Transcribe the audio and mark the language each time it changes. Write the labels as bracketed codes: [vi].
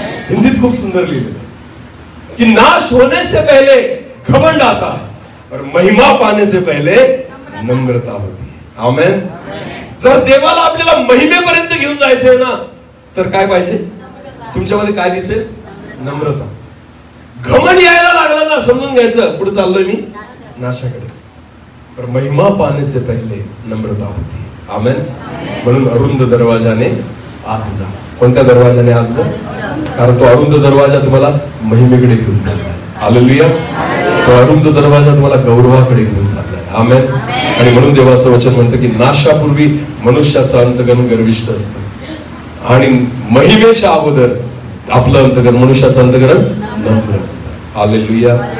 [mr] हिंदीत खूप सुंदर लिहिलेलं आहे की [hi] नाश होने से पहले घमंड आता है और महिमा पाने से पहले नम्रता होती है। आमेन। [mr] जर देवाला आपल्याला महिमेपर्यंत घेऊन जायचंय ना, तर काय पाहिजे तुमच्यामध्ये? काय दिसेल? नम्रता. घमंड यायला लागला ना, समजून घ्यायचं पुढे चाललोय मी नाशाकडे. [hi] पर महिमा पाने से पहले नम्रता होती है. आमेन. [mr] म्हणून अरुंद दरवाजाने आत जा. कोणत्या दरवाजाने आत जा? कारण तो अरुंद दरवाजा तुम्हाला महिमेकडे घेऊन चाललाय. हालेलुया. तो अरुंद दरवाजा तुम्हाला गौरवाकडे घेऊन चाललाय. आमेन. आणि म्हणून देवाचं वचन म्हणतं की नाशापूर्वी मनुष्याचं अंतकरण गर्विष्ठ असतं आणि महिमेच्या अगोदर आपलं अंतकरण, मनुष्याचं अंतकरण नम्र असतं. हालेलुया.